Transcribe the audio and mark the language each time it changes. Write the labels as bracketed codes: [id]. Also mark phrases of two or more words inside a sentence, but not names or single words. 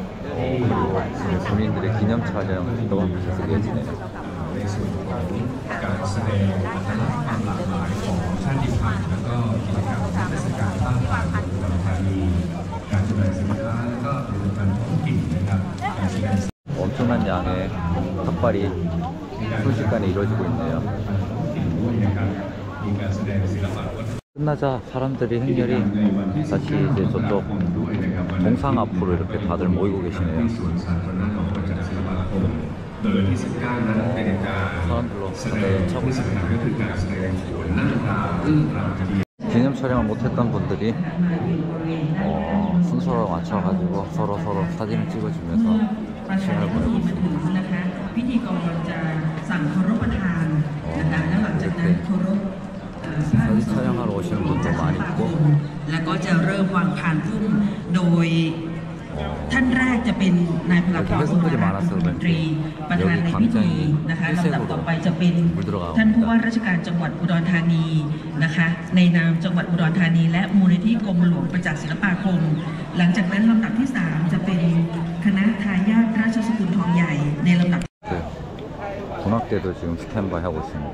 [ko] 그리고 군인들의 기념 촬영도 계속 이어지네요. [th] ในส่วนของการแสดงวัฒนธรรมหลากหลายของชาติพันธุ์แล้วก็กิจกรรมเทศกาลต่างๆของอุดรธานีการจำหน่ายสินค้าและก็ผลิตภัณฑ์ท้องถิ่นนะครับการแสดง [ko] 엄청난 양의 탁발이 순식간에 이루어지고 있네요. [th] ด้วยนะครับมีการแสดงศิลปะวัฒนธรรม [ko] 끝나자 사람들이 행렬이 다시 이제 저쪽 동상 앞으로 이렇게 다들 모이고 계시네요. [th] ที่สวนสาธารณะของประจักษ์ศิลปาคมโดยวันที่ 19 นั้นเป็นการแสดงที่สำคัญก็คือการแสดงโขนหน้าตาเรื่องราวคดี [ko] 기념 촬영을 못했던 분들이 순서를 맞춰가지고 서로 사진을 찍어주면서 [th] ประชาชนที่มาถึงนะคะพิธีกรจะสั่งเคารพประทานนะคะแล้วหลังจากนั้นเคารพ [ko] 사진 촬영하러 오시는 분도 많이 있고 [th] แล้วก็จะเริ่มวางพานพุ่มโดยท่านแรกจะเป็นนายพลากรสุวรรณรัฐมนตรีประธานในพิธีนะคะลำดับต่อไปจะเป็นท่านผู้ว่าราชการจังหวัดอุดรธานีนะคะในนามจังหวัดอุดรธานีและมูลนิธิกรมหลวงประจักษ์ศิลปาคมหลังจากนั้นลำดับที่ 3 จะเป็นคณะทายาทราชสกุลทองใหญ่ในลำดับ [ko] 군악대도 지금 스탠바이 하고 있습니다.